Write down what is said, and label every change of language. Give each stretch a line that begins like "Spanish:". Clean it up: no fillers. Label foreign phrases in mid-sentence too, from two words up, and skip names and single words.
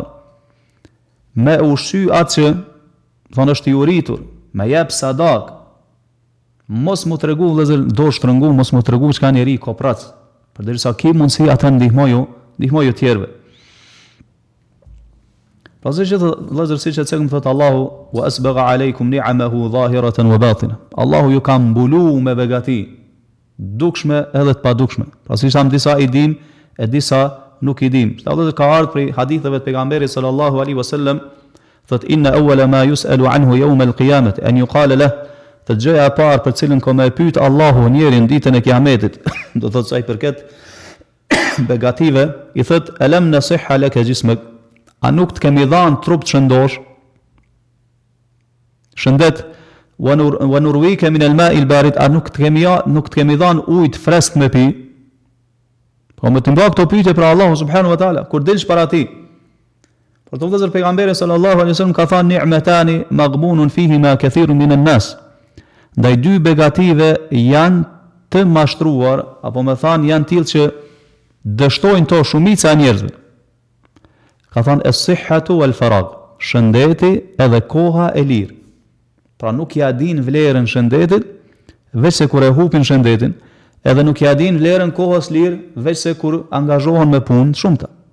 Albanian: Me ushqy atë që thonë është i uritur, me jep sadak. Mos mu tregu vëllezër do shtrëngu, mos mu tregu çka njeri koprac. Përderisa ki mundsi atë ndihmoju tjerëve. Pasi që vëllezër siç e cekëm thot Allahu
Arabic: وأسبغ عليكم نعمه ظاهرة وباطنة.
Albanian: Allahu ju ka mbulu me begati, dukshme edhe të padukshme. Pasi tham disa i dim e disa nuk i dim. Vëllezër ka ardhur prej haditheve të pejgamberit
Arabic: صلى الله عليه وسلم، thot إن أول ما يسأل عنه يوم القيامة أن يقال له,
Albanian: të gjëja e parë për cilën ka më pyet Allahu njerin ditën e kiametit, do thot sa i përket begative, i thot
Arabic: ألم نصح لك جسمك,
Albanian: a nuk të kemi dhanë trup të shëndosh? Shëndet,
Arabic: ونرويك من الماء البارد,
Albanian: a nuk të kemi dhanë ujë të freskët me pi? Po më të mba këto pyetje për Allahu
Arabic: سبحانه وتعالى,
Albanian: kur dilsh para ti. Por të vëllezër pejgamberi
Arabic: صلى الله عليه وسلم
Albanian: ka thënë
Arabic: نعمتان مغبون فيهما كثير من الناس.
Albanian: Ndaj dy begative janë të mashtruar, apo me thanë janë tillë që dështojnë to shumica e njerëzve. Ka thënë
Arabic: الصحة والفراغ,
Albanian: shëndeti edhe koha e lirë. Pra nuk ja din vlerën shëndetit, veç se kur e hupin shëndetin, edhe nuk ja din vlerën kohës lirë, veç se kur angazhohen me punë shumëta.